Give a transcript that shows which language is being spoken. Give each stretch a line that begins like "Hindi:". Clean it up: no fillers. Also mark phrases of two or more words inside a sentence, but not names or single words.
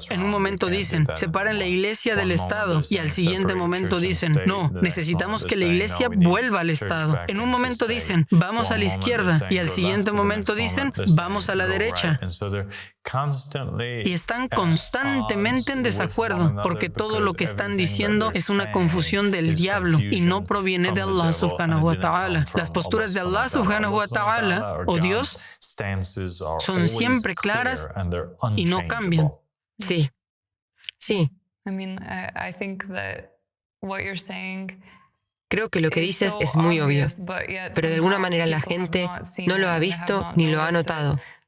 Spanish: En un momento dicen, separen la iglesia del Estado. Y al siguiente momento dicen, no, necesitamos que la iglesia vuelva al Estado. En un momento dicen, vamos a la izquierda. Y al siguiente momento dicen, vamos a la derecha. Y están constantemente en desacuerdo, porque todo lo que están diciendo es una confusión del diablo y no proviene de
Arabic: الله سبحانه وتعالى.
Spanish: Las posturas de
Arabic: الله سبحانه وتعالى,
Spanish: o Dios, son siempre claras y no cambian. Sí, sí. Creo que lo que dices es muy obvio, pero de alguna manera la gente no lo ha visto ni lo ha notado.